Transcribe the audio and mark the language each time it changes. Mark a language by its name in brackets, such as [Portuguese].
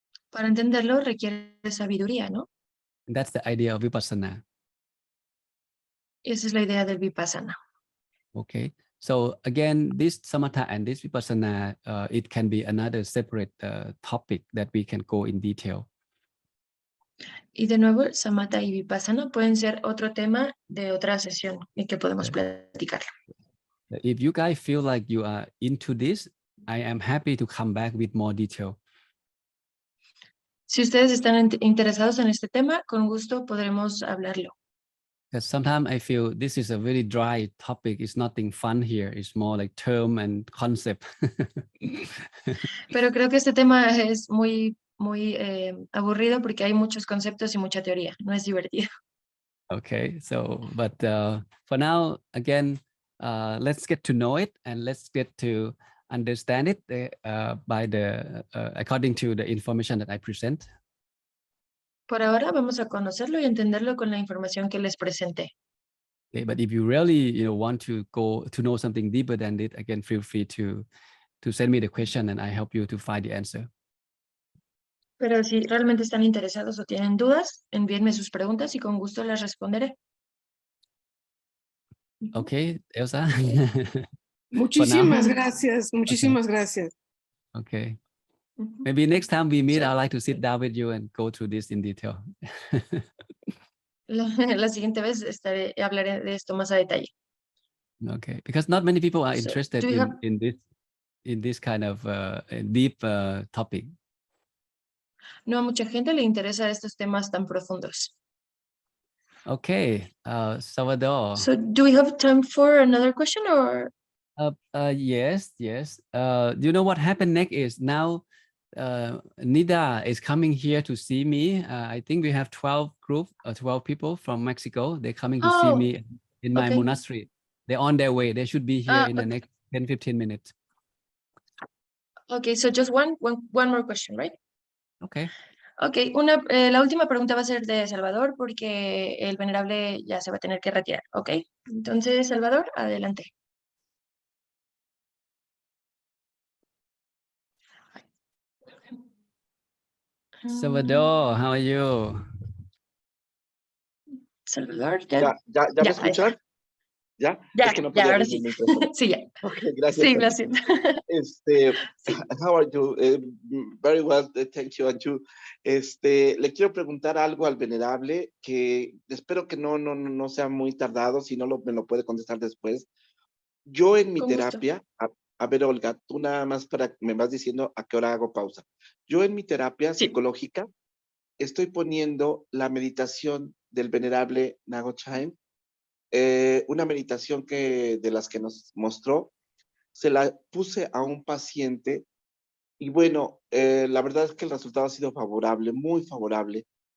[Spanish] Para entenderlo requiere sabiduría, ¿no? [English] And that's the idea of vipassana. [Spanish] Y esa es la idea del vipassana. [English] Okay. So again, this samatha and this vipassana, it can be another separate topic that we can go in detail. [Spanish] Y de nuevo, samatha y vipassana pueden ser otro tema de otra sesión en que podemos platicarlo. [English] If you guys feel like you are into this, I am happy to come back with more detail. [Spanish] Si ustedes están interesados en este tema, con gusto podremos hablarlo. [English] Because sometimes I feel this is a very dry topic. It's nothing fun here. It's more like term and concept. [Spanish] Pero creo que este tema es muy aburrido porque hay muchos conceptos y mucha teoría. No es divertido. [English] Okay, so but for now, again, let's get to know it and let's get to understand it by the according to the information that I present. [Spanish] Por ahora vamos a conocerlo y entenderlo con la información que les presenté. [English] Okay, but if you really want to go to know something deeper than it, again, feel free to send me the question and I help you to find the answer. [Spanish] Pero si realmente están interesados o tienen dudas, envíenme sus preguntas y con gusto las responderé. [English] Okay, Elsa. [Spanish] Muchísimas gracias, muchísimas gracias. [English] Okay. Maybe next time we meet, I'd like to sit down with you and go through this in detail. [Spanish] La siguiente vez hablaré de esto más a detalle. [English] Okay, because not many people are So, interested do you have- in this kind of deep topic. [Spanish] No a mucha gente le interesa estos temas tan profundos. [English] Okay, Salvador. So, do we have time for another question or? Yes. You know what happened next is now Nida is coming here to see me. I think we have 12 people from Mexico. They're coming to see me in my okay. monastery. They're on their way. They should be here in the Okay. next 10-15 minutes. Okay, so just one more question, right? Okay. [Spanish] Okay, la última pregunta va a ser de Salvador porque el venerable ya se va a tener que retirar. Okay, entonces Salvador, adelante. [English] Salvador, how are you? Salvador, [Spanish] ¿Ya ya, me escuchan? ¿Ya? Es que no podía ahora abrir sí. mi micrófono. Sí, ya. Okay, gracias. Sí, lo siento. [English] How are you? Very well, thank you. And you. [Spanish] Le quiero preguntar algo al venerable que espero que no sea muy tardado, si no me lo puede contestar después. Yo en mi Con gusto. terapia, a ver, Olga, tú nada más me vas diciendo a qué hora hago pausa. Yo en mi terapia Sí. psicológica estoy poniendo la meditación del venerable Nago Chaim, una meditación de las que nos mostró, se la puse a un paciente y bueno, la verdad es que el resultado ha sido favorable, muy favorable.